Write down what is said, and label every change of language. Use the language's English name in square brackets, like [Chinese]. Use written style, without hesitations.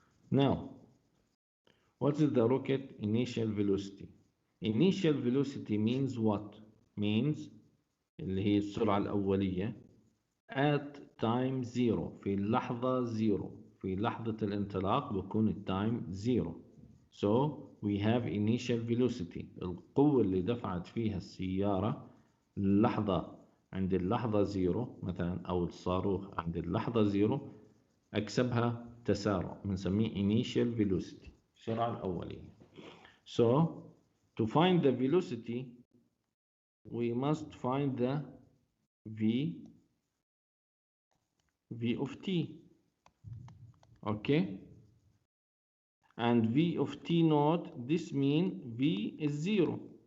[English] Now, what is the rocket initial velocity? Initial velocity means what? [Arabic] Means اللي هي السرعة الأولية [English] at time zero، [Arabic] في اللحظة zero، في لحظة الانطلاق بكون التايم zero. [English] So we have initial velocity، [Arabic] القوة اللي دفعت فيها السيارة اللحظة عند اللحظة زيرو مثلا، أو الصاروخ عند اللحظة زيرو، أكسبها تسارع، بنسميه initial velocity، السرعة الأولية. [English] So to find the velocity we must find the v of t, okay, and v of t naught, this means v is zero.